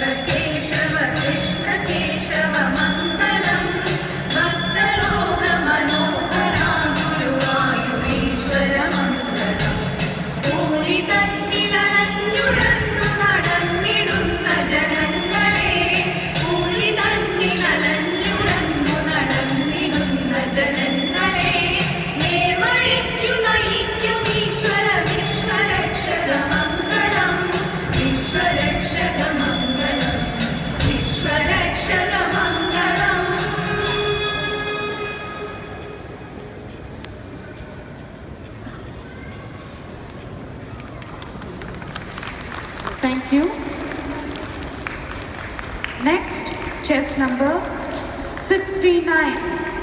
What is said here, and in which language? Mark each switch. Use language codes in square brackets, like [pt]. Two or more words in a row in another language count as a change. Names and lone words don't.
[sa] केशव कृष्ण केशव मङ्गलम् भक्तलोक मनोहरा गुरुवायूरीश्वर मङ्गलम् [ml] ൂഴിതന്നിലഞ്ഞുഴന്നു നടന്നിടുന്ന ജനങ്ങളെ ൂഴിതന്നിലഞ്ഞുഴന്നു നടന്നിടുന്ന ജനങ്ങളെ നേർവഴിക്കു നയിക്കും ഈശ്വര വിശ്വരക്ഷക മംഗളം വിശ്വരക്ഷക മംഗളം വിശ്വരക്ഷക മംഗളം. [en] Thank you. Next, chess number 69.